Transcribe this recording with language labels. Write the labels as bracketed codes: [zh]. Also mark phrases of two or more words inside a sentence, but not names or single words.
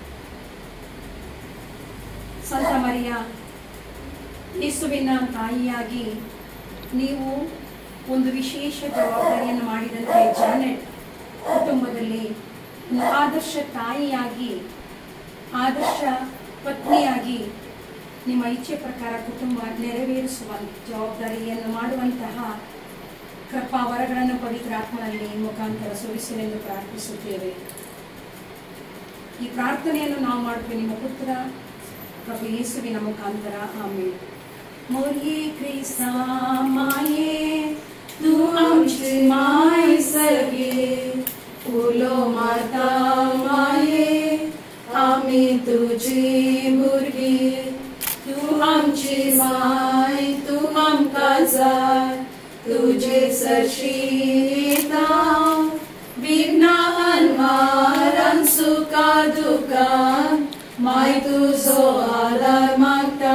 [kn] ಸಂತ ಮರಿಯ, ಯೇಸುವಿನ ತಾಯಿಯಾಗಿ ನೀವು ಒಂದು ವಿಶೇಷ ಜವಾಬ್ದಾರಿಯನ್ನು ಮಾಡಿದಂತೆ ಜಾನೆಟ್ ಕುಟುಂಬದಲ್ಲಿ ಆದರ್ಶ ತಾಯಿಯಾಗಿ, ಆದರ್ಶ ಪತ್ನಿಯಾಗಿ ನಿಮ್ಮ ಇಚ್ಛೆ ಪ್ರಕಾರ ಕುಟುಂಬ ನೆರವೇರಿಸುವ ಜವಾಬ್ದಾರಿಯನ್ನು ಮಾಡುವಂತಹ ಕೃಪಾ ವರಗಳನ್ನು ಪವಿತ್ರಾತ್ಮನಲ್ಲಿ ಮುಖಾಂತರ ಸುರಿಸಲೆಂದು ಪ್ರಾರ್ಥಿಸುತ್ತೇವೆ. ಈ ಪ್ರಾರ್ಥನೆಯನ್ನು ನಾವು ಮಾಡುತ್ತೇವೆ ನಿಮ್ಮ ಪುತ್ರ ಪ್ರಭು ಯೇಸುವಿನ ಮುಖಾಂತರ. [kok] ಆಮೇಲೆ मोरी क्रिस्ता माये तू आमची माय सगे उलो माता माये आम्ही तुझी भुरगी. तू आमची माय तू आमका जाय तुझे सरशीता विघ्ना अनवारान सुखा दुखान माय तुझो आधार मागता.